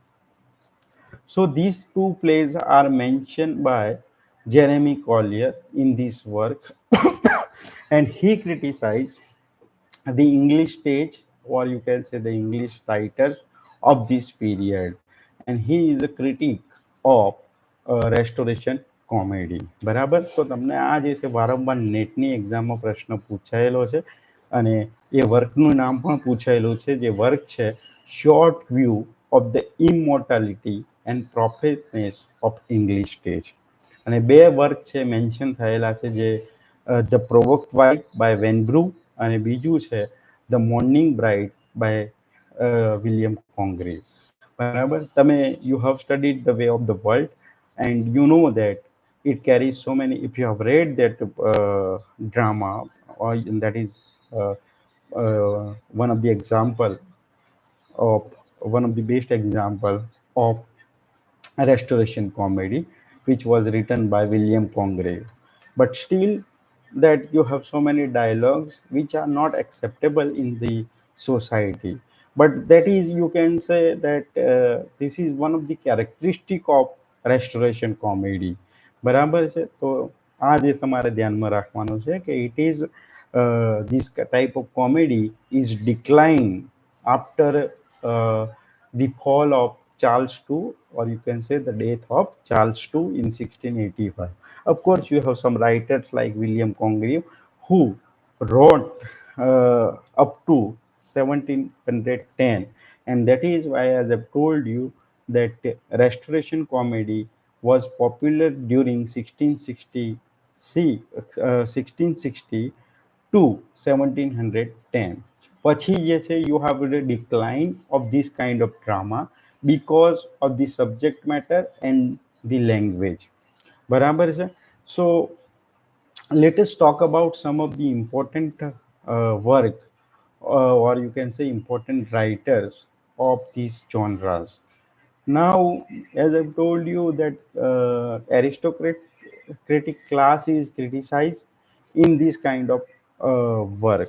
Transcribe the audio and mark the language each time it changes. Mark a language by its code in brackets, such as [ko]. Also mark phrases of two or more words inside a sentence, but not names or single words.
[en] So these two plays are mentioned by Jeremy Collier in this work, and he criticized the English stage, or you can say the English writers of this period, and he is a critic of restoration કોમેડી. [gu] બરાબર, તો તમને આ જે છે વારંવાર નેટની એક્ઝામમાં પ્રશ્ન પૂછાયેલો છે, અને એ વર્કનું નામ પણ પૂછાયેલું છે, જે વર્ક છે શોર્ટ વ્યૂ ઓફ ધ ઇમોર્ટાલિટી એન્ડ પ્રોફેટનેસ ઓફ ઇંગ્લિશ સ્ટેજ. અને બે વર્ક છે મેન્શન થયેલા છે, જે ધ પ્રોવોક્ડ વાઇફ બાય વેનબ્રુ, અને બીજું છે ધ મોર્નિંગ બ્રાઇડ બાય વિલિયમ કોંગ્રેવ. બરાબર, તમે [en] you have studied ધ વે ઓફ ધ વર્લ્ડ, and you know that it carries so many. If you have read that drama, or that is uh, one of the example of one of the best example of restoration comedy, which was written by William Congreve. But still, that you have so many dialogues which are not acceptable in the society. But that is, you can say that this is one of the characteristic of restoration comedy. [gu] બરાબર છે, તો આ જે તમારે ધ્યાનમાં રાખવાનું છે કે [en] it is this type of comedy is declined after the fall of Charles II, or you can say the death of Charles II in 1685. Of course, you have some writers like William Congreve who wrote up to 1710, and that is why, as I've told you, that restoration comedy was popular during 1660 to 1710. [gu] પછી જે છે [en] you have the decline of this kind of drama because of the subject matter and the language. [gu] બરાબર છે. [en] So let us talk about some of the important work, or you can say important writers of these genres. Now, as I've told you that aristocratic class is criticized in this kind of work.